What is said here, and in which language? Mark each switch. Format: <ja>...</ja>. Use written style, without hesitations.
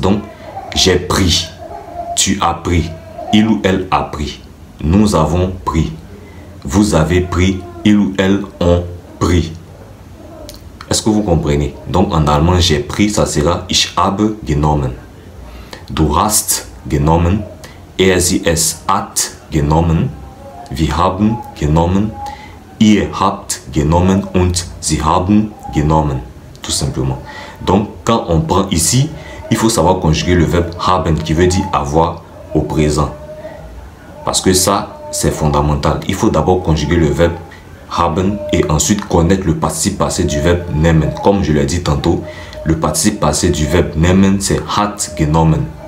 <fr>Donc, j'ai pris, tu as pris, il ou elle a pris, nous avons pris, vous avez pris, il ou elle ont pris. Est-ce que vous comprenez? Donc en allemand, j'ai pris, ça sera</fr> <de>ich habe genommen. Du hast genommen, sie es hat genommen, wir haben genommen, ihr habt genommen und sie haben genommen.</de> <fr>Tout simplement. Donc quand on prend ici, il faut savoir conjuguer le verbe haben qui veut dire avoir au présent. Parce que ça, c'est fondamental. Il faut d'abord conjuguer le verbe haben et ensuite connaître le participe passé du verbe nehmen. Comme je l'ai dit tantôt, le participe passé du verbe nehmen, c'est</fr> <de>hat genommen.</de>